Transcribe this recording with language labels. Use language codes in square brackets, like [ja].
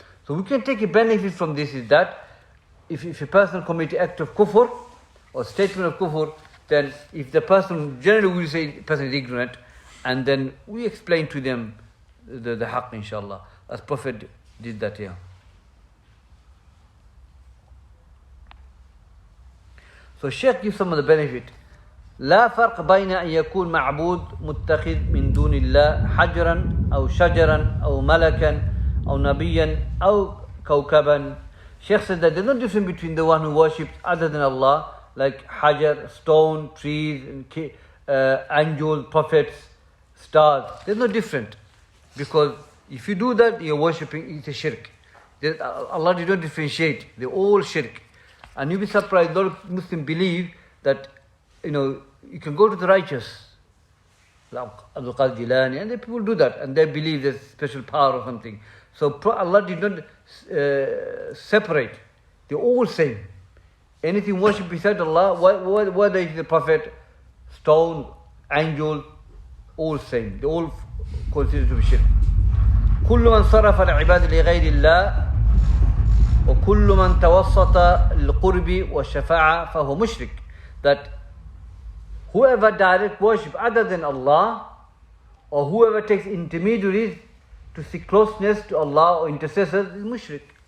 [en] So we can take a benefit from this, is that if a person commits an act of kufr or statement of kufr, then if the person, generally we say the person is ignorant, and then we explain to them the haqq, inshallah, as Prophet did that here. So Shaykh gives some of the benefit. [ar] لا فرق بين أن يكون معبود متخذ من دون الله حجرا أو شجرا أو ملكا أو نبيا أو كوكبا. [en] Shaykh said that there's no difference between the one who worships other than Allah, like hajar, stone, trees, angels, prophets, stars. There's no different. Because if you do that, you're worshipping, it's a shirk. Allah did not differentiate. They're all shirk. And you'll be surprised, a lot of Muslims believe that, you can go to the righteous, like Abdul Jilani, and the people do that, and they believe there's special power or something. So Allah did not separate. They're all same. Anything worshipped beside Allah, whether it's the Prophet, stone, angel, all same. They all considered to be shirk. [ar] كل من صرف العباد لغير الله وكل من توسط للقرب والشفاعة فهو مشرك. [en] That whoever direct worship other than Allah, or whoever takes intermediaries to seek closeness to Allah or intercessors, is mushrik.